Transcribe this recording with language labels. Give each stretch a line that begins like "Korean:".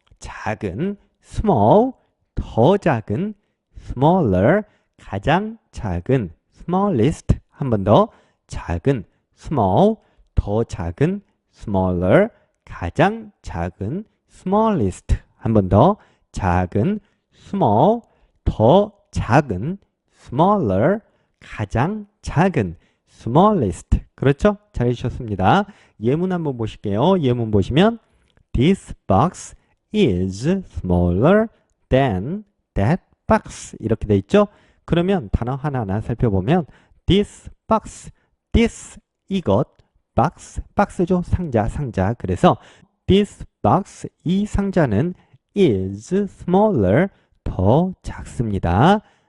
Korean: 작은, small, 더 작은, smaller, 가장 작은, smallest, 한 번 더, 작은, small, 더 작은, smaller, 가장 작은, smallest, 한 번 더, 작은, small, 더 작은, smaller, 가장 작은, smallest. 그렇죠? 잘 해주셨습니다. 예문 한번 보실게요. 예문 보시면
English: This box is smaller than that box.
Korean: 이렇게 돼 있죠? 그러면 단어 하나하나 살펴보면 this box, this 이것, box, 박스죠? 상자, 상자. 그래서 this box, 이 상자는
English: is smaller,
Korean: 더 작습니다.